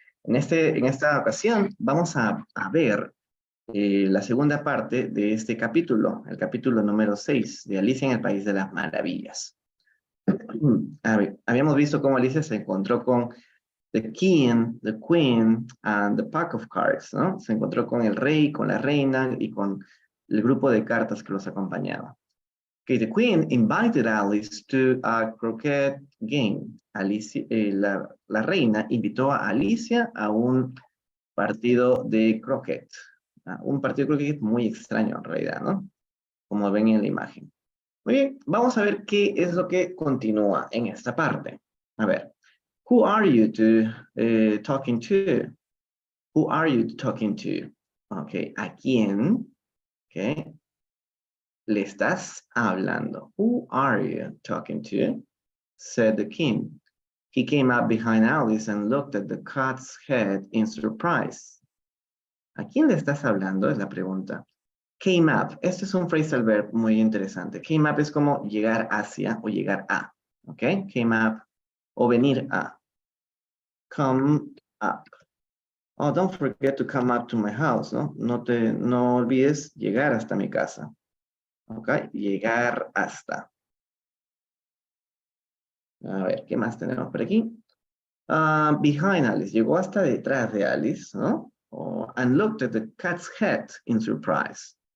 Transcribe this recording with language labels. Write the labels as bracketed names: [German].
[Spanish] En esta ocasión vamos a ver la segunda parte de este capítulo, el capítulo número 6 de Alicia en el País de las Maravillas. Habíamos visto cómo Alicia se encontró con [English] the king, the queen, and the pack of cards, [Spanish] ¿no? Se encontró con el rey, con la reina y con el grupo de cartas que los acompañaba. [English] Okay, the queen invited Alice to a croquet game. [Spanish] Alicia, la reina invitó a Alicia a un partido de croquet. Un partido de croquet muy extraño en realidad, ¿no? Como ven en la imagen. Muy bien, vamos a ver qué es lo que continúa en esta parte. A ver, [English] who are you talking to? Who are you talking to? Ok, [Spanish] ¿a quién? [English] Ok. [Spanish] ¿Le estás hablando? [English] Who are you talking to? Said the king. He came up behind Alice and looked at the cat's head in surprise. [Spanish] ¿A quién le estás hablando? Es la pregunta. Came up. Este es un phrasal verb muy interesante. Came up es como llegar hacia o llegar a. ¿Ok? Came up o venir a. Come up. [English] Oh, don't forget to come up to my house, ¿no? [Spanish] No olvides llegar hasta mi casa. ¿Ok? Llegar hasta. A ver, ¿qué más tenemos por aquí? Behind Alice. Llegó hasta detrás de Alice, ¿no? [English] And looked at the cat's head in surprise.